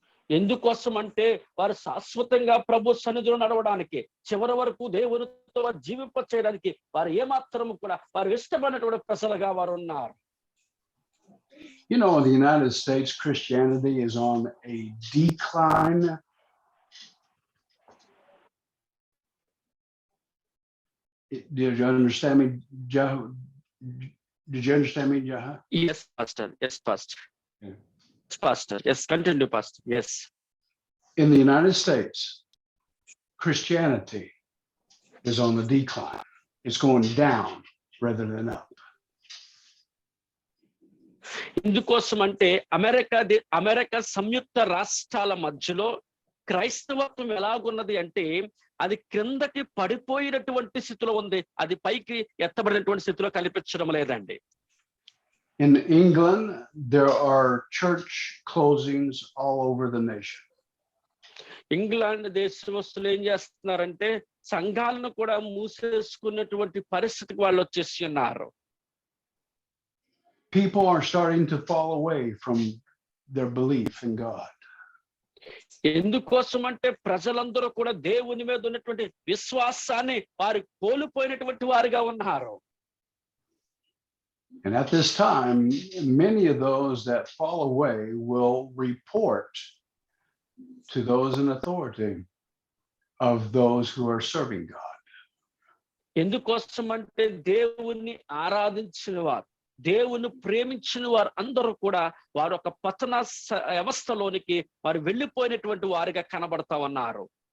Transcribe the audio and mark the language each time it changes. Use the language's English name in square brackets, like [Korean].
[Telugu] ఎందుకోసం అంటే వారు శాశ్వతంగా ప్రభు సన్నిధిలో నడవడానికి చివరి వరకు దేవునితో జీవింప చేయడానికి వారు ఏమాత్రం కూడా వారు ఇష్టపడినటువంటి ప్రజలుగా వారు ఉన్నారు. [English] You know, in the United States, Christianity is on a decline. Did you understand me, Jah? Did you understand me, Jah? Yes, Pastor. Yes, Pastor. Yeah. Yes, Pastor. Yes, continue, Pastor. Yes. In the United States, Christianity is on the decline. It's going down rather than up. [Telugu] ఇందుకోసం అంటే America సంయుక్త రాష్ట్రాల మధ్యలో క్రైస్తవత్వం ఎలాగున్నది అంటే అది క్రిందకి పడిపోయినటువంటి స్థితిలో ఉంది, అది పైకి ఎత్తబడినటువంటి స్థితిలో కనిపించడం లేదండి. [English] In England, there are church closings all over the nation. [Telugu] England దేశస్తులు ఏం చేస్తున్నారంటే సంఘాలను కూడా మూసేసుకున్నటువంటి పరిస్థితికి వాళ్ళు వచ్చేసి ఉన్నారు. [English] People are starting to fall away from their belief in God. [Telugu] ఎందుకోసం అంటే ప్రజలందరూ కూడా దేవుని మీద ఉన్నటువంటి విశ్వాసాన్ని వారు కోల్పోయినటువంటి వారిగా ఉన్నారు. [English] And at this time, many of those that fall away will report to those in authority of those who are serving God. [Telugu] ఎందుకోసం అంటే దేవుణ్ణి ఆరాధించిన వారు, దేవుని ప్రేమించిన వారు అందరూ కూడా వారు ఒక పతన వ్యవస్థలోనికి వారు వెళ్ళిపోయినటువంటి వారిగా కనబడతా ఉన్నారు.